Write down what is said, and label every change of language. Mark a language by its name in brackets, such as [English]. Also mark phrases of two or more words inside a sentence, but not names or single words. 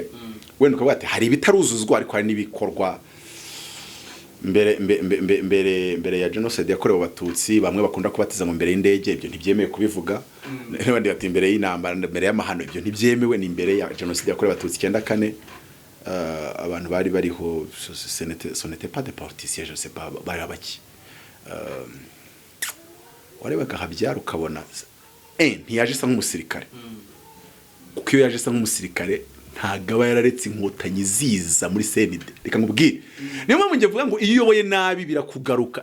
[Kinyarwanda] Wenda ukavuga ati hari ibitaruzuzwa ariko hari nibikorwa mbere ya genocide yakorewe abatutsi, bamwe bakunda kubatiza ngo mbere y'indege, ibyo ntibyemewe kubivuga. N'abandi ati mbere y'intambara, mbere y'amahano, ibyo ntibyemewe, ni mbere ya genocide yakorewe abatutsi 94. Abantu bari bariho [French] ce n'était pas des politiciens, je sais pas [Kinyarwanda] bari abaki. Warebaga Habyara ukabona ntiyaje isa nk'umusirikare, kuko iyo yaje isa nk'umusirikare ntagaba yararetse inkotanyi ziza muri CND. Reka nkubwire niyo mpamvu ngiye vuga ngo iyo uyoboye nabi birakugaruka.